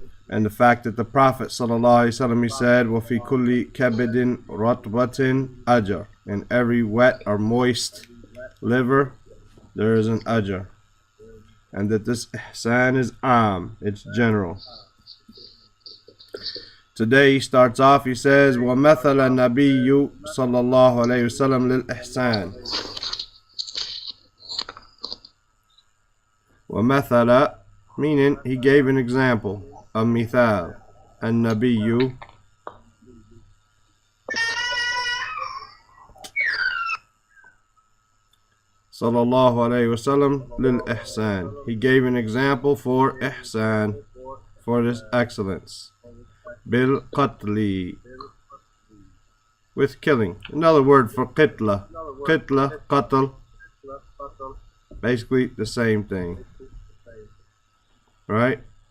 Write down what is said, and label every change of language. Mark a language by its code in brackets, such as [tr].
[en] And the fact that the Prophet ﷺ, he said, [ar] وَفِي كُلِّ كَبِدٍ رَطْبَةٍ أَجْرٍ. [en] In every wet or moist liver, there is an ajr. And that this ihsan is it's general. Today he starts off, he says, [ar] وَمَثَلَ النَّبِيُّ صَلَّى اللَّهُ عَلَيْهِ وسلم لِلْإِحْسَانِ. [en] وَمَثَلَ, meaning he gave an example. [ar] النبي صلى الله عليه وسلم للإحسان. [en] He gave an example for ihsan, for this excellence. بالقتل, with killing. Another word for qitla. Qitla, qatl, basically the same thing, right?